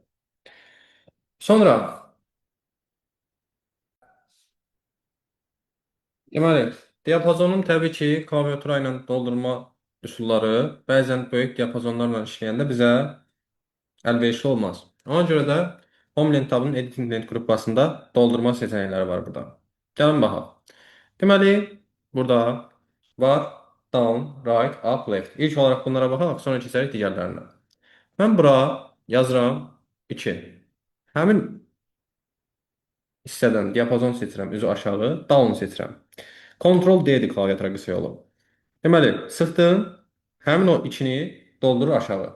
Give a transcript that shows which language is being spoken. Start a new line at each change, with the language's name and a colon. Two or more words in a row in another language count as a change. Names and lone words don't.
Azerbaijani: Sonra deməli, diapazonun təbii ki, klaviatura ilə doldurma üsulları bəzən böyük diapazonlarla işləyəndə bizə əlverişli olmaz. Ona görə də Homeland tabının
English: Editing Lent
Azerbaijani: qrupasında doldurma seçənəkləri var burada. Gəlin baxaq. Deməli, burada var
English: down, right, up, left.
Azerbaijani: İlk olaraq bunlara baxaq, sonra keçərik digərlərinə. Mən bura yazıram 2. Həmin hissədən diapazon seçirəm, üzü aşağı, down seçirəm. Ctrl D-dir klaviatura qısa yolu. Deməli, sıxdım, həmin o içini doldurur aşağı.